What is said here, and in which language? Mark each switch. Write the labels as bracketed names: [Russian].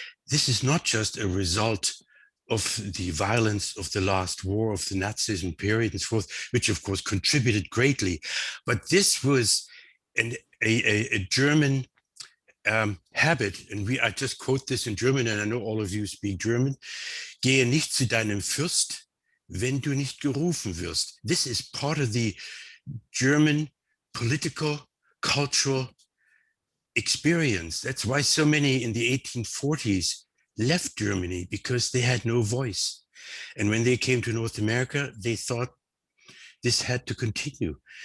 [English] This is not just a result of the violence of the last war, of the Nazism period and so forth, which of course contributed greatly. But this was a German habit, and I just quote this in German, and I know all of you speak German. [German] Gehe nicht zu deinem Fürst, wenn du nicht gerufen wirst. [English] This is part of the German political, cultural experience. That's why so many in the 1840s left Germany, because they had no voice. And when they came to North America, they thought this had to continue.